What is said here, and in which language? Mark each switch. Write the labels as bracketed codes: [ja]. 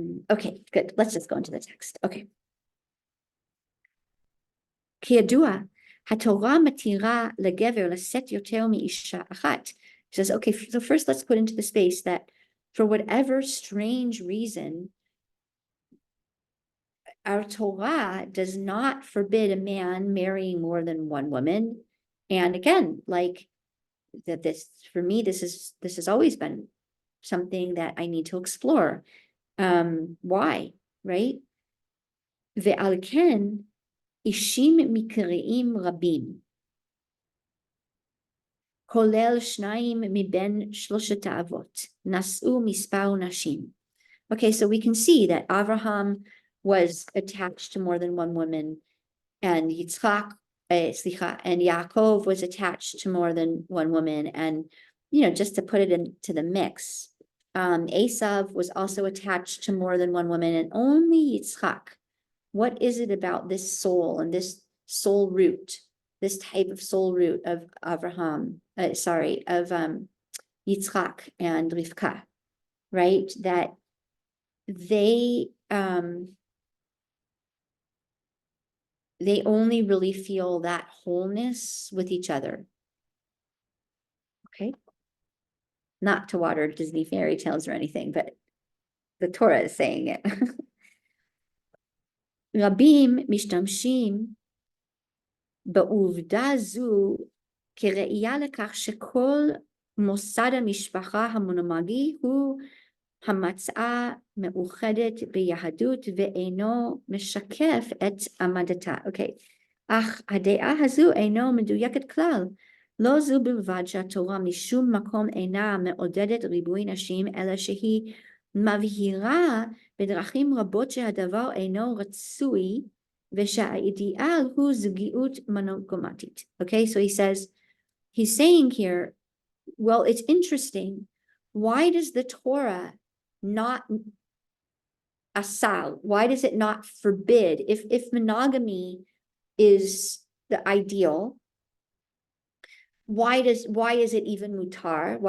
[en] Okay, good. Let's just go into the text. Okay. [he] כידוע, התורה מתירה לגבר לשאת יותר מאישה אחת. [en] He says, okay, so first let's put into the space that for whatever strange reason, our Torah does not forbid a man marrying more than one woman. And again, like that, for me, this has always been something that I need to explore. Why, right? [he] ועל כן, אישים מקריים רבים, כולל שניים מבין שלושת האבות, נשאו מספר נשים. [en] Okay, so we can see that Avraham was attached to more than one woman, and Yitzchak, and Yaakov was attached to more than one woman. And, just to put it into the mix, Esav was also attached to more than one woman, and only Yitzchak What is it about this soul and this soul root, this type of soul root of Abraham, of Yitzchak and Rivkah, right? That they only really feel that wholeness with each other. Okay. Not to water Disney fairy tales or anything, but the Torah is saying it. [he] Rabim משתמשים בעובדה זו כראייה לכך שכל מוסד המשפחה המונוגמי הוא המצאה מאוחדת ביהדות ואינו משקף את עמדתה. אוקיי. אך הדעה הזו אינו מדויקת כלל. לא זו בלבד שהתורה משום מקום אינה מעודדת ריבוי נשים, אלא שהיא מבהירה בדרכים רבות שהדבר אינו רצוי, ושהאידיאל הוא זוגיות מונוגמטית. [en] Okay, so he's saying here, well, it's interesting. Why does the Torah not asal? Why does it not forbid? If monogamy is the ideal, why is it even mutar?